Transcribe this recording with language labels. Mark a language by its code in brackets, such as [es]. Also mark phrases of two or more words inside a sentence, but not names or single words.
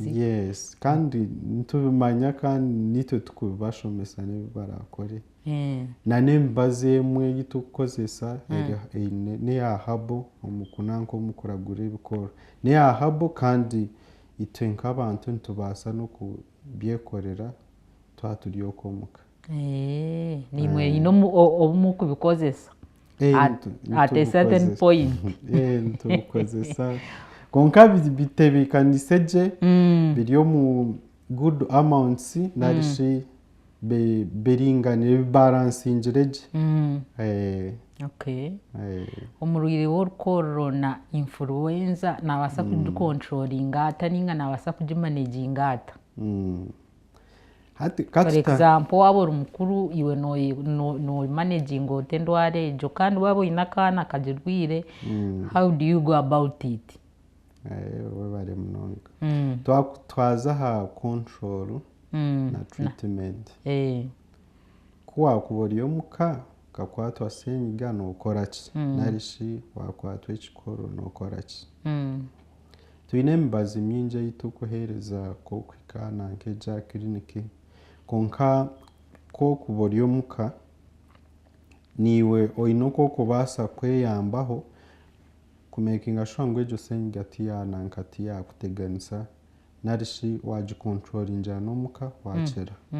[nyn] yes kandi nitubimanya kandi nitwe tukubibashomesa n'ebi barakore na n'emibazi emwe ei tukukozesa neya habo omukunanka omukuragura ebikorwa neya habo kandi itwe nk'abantu nitubaasa n'okubyekorera twaturi okomuka nimwe ino obumukubikozesa [en] at a certain point [nyn] nitubikozesa konka bitebekanise gye biri omu [en] good amounts [nyn] narishi biringanire bibaransiingire gye omurwaire w'orukorro na influenza nabaasa kugicontrolinga ata ninga nabaasa kugimanaginga ata [en] for example [nyn] waba ori mukuru iwe nomanaginga ota endwara egyo kandi waba oine akaana kagirwaire [en] how do you go about it [nyn] webare munonga twaza aha control na treatment kuwakuba ori omuka ukakwatwa senyiga nokora ki narishi wakwatwa ekikorro nokora ki twine emibazi mingi ei tukuheereza k'okuhika nanka egya kiriniki konka k'okuba ori omuka niwe oine ok'okubaasa kweyambaho kumakinga sure ngu egyo senyiga tiyakuteganisa narishi wagicontrolingira n'omuka wakira